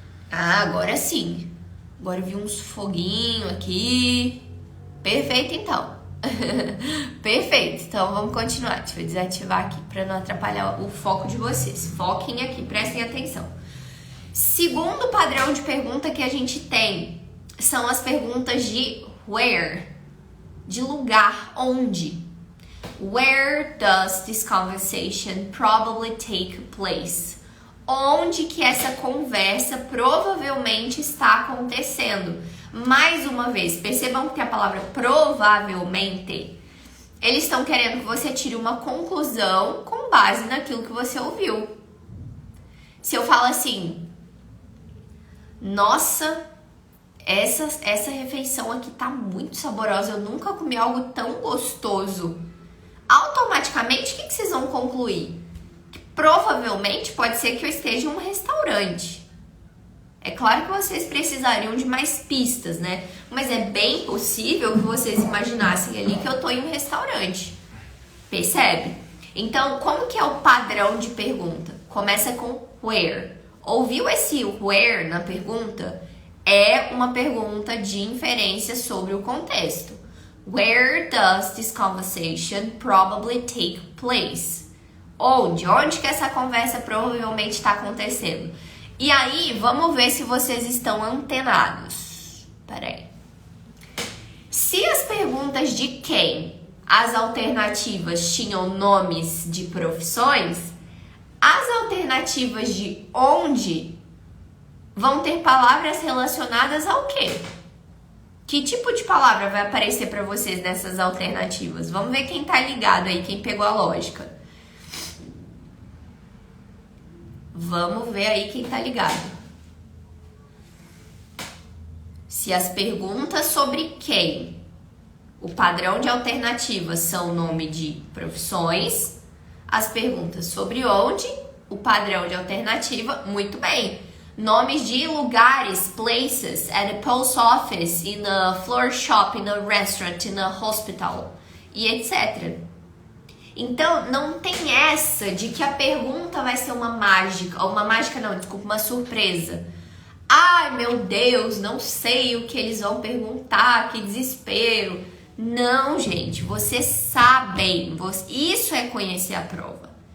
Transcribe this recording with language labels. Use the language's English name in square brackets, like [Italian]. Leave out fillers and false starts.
[Portuguese] Ah, agora sim. Agora eu vi uns foguinhos aqui. Perfeito, então. Perfeito. Então, vamos continuar. Deixa eu desativar aqui pra não atrapalhar o foco de vocês. Foquem aqui, prestem atenção. Segundo padrão de pergunta que a gente tem são as perguntas de where, de lugar, onde. [English] Where does this conversation probably take place? [Portuguese] Onde que essa conversa provavelmente está acontecendo? Mais uma vez, percebam que a palavra provavelmente, eles estão querendo que você tire uma conclusão com base naquilo que você ouviu. Se eu falo assim, nossa, essa refeição aqui tá muito saborosa, eu nunca comi algo tão gostoso. Automaticamente, o que vocês vão concluir? Que provavelmente pode ser que eu esteja em um restaurante. É claro que vocês precisariam de mais pistas, né? Mas é bem possível que vocês imaginassem ali que eu tô em um restaurante. Percebe? Então, como que é o padrão de pergunta? Começa com where. Ouviu esse where na pergunta? É uma pergunta de inferência sobre o contexto. [English] Where does this conversation probably take place? [Portuguese] Onde? Onde que essa conversa provavelmente está acontecendo? E aí, vamos ver se vocês estão antenados. Peraí. Se as perguntas de quem, as alternativas tinham nomes de profissões, as alternativas de onde vão ter palavras relacionadas ao quê? Que tipo de palavra vai aparecer para vocês nessas alternativas? Vamos ver quem tá ligado aí, quem pegou a lógica. Vamos ver aí quem tá ligado. Se as perguntas sobre quem, o padrão de alternativas são nome de profissões, as perguntas sobre onde, o padrão de alternativa, muito bem. Nomes de lugares, [English] places, at a post office, in a floor shop, in a restaurant, in a hospital, [Portuguese] e etc. Então, não tem essa de que a pergunta vai ser uma mágica, ou uma surpresa. Ai, meu Deus, não sei o que eles vão perguntar, que desespero. Não, gente, vocês sabem, isso é conhecer a prova.